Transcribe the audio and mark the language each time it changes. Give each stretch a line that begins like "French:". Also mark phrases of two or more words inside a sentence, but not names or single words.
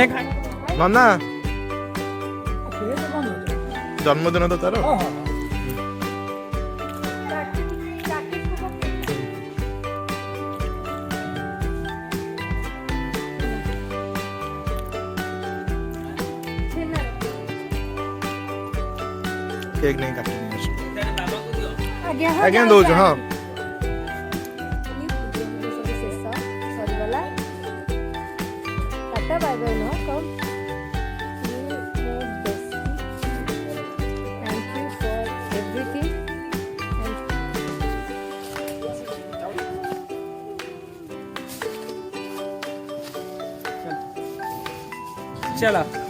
Odia: ନନା ଜନ୍ମଦିନ ତ ତାର କେକ୍ ନେଇ କାଟି ଆଜ୍ଞା ଦଉଛୁ ହଁ।
English: bye bye no come thank you for everything.
Odia: चला